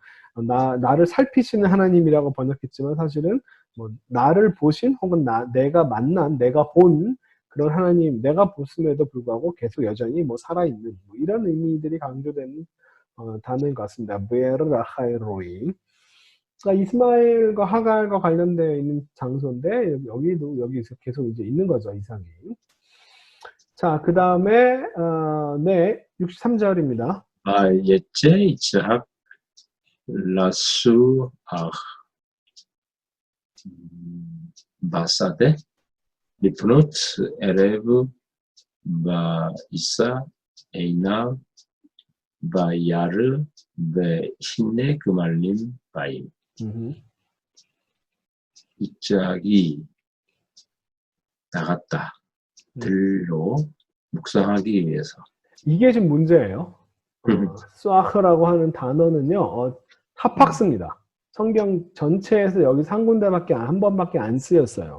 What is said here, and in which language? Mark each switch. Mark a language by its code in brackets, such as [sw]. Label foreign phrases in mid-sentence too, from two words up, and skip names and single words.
[ko] 나를 살피시는 하나님이라고 번역했지만 사실은 뭐 나를 보신 혹은 내가 만난, 내가 본 그런 하나님, 내가 봤음에도 불구하고 계속 여전히 뭐 살아있는 뭐 이런 의미들이 강조되는 단어인 것 같습니다. 부에르라하이로이. 그러니까 이스마엘과 하갈과 관련되어 있는 장소인데 여기 계속 이제 있는 거죠, 이삭이. 자, 그 다음에 네, 63절입니다. [he] ויצא יצחק לסוח בשדה לפנות ערב וישא עיניו וירא והנה גמלים באים. [ko] 이삭이 나갔다. 들로 묵상하기 위해서. 이게 지금 문제예요. 수아흐라고 하는 단어는요, 타팍스입니다. 성경 전체에서 여기 한 번밖에 안 쓰였어요.